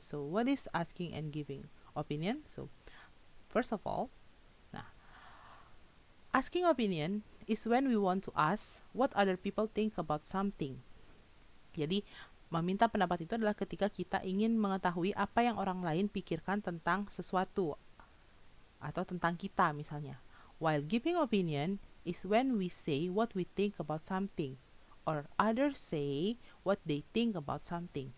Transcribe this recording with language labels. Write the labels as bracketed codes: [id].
[en] So, what is asking and giving opinion? So, first of all, asking opinion is when we want to ask what other people think about something. [id] Jadi, meminta pendapat itu adalah ketika kita ingin mengetahui apa yang orang lain pikirkan tentang sesuatu atau tentang kita misalnya. [en] While giving opinion is when we say what we think about something, or others say what they think about something.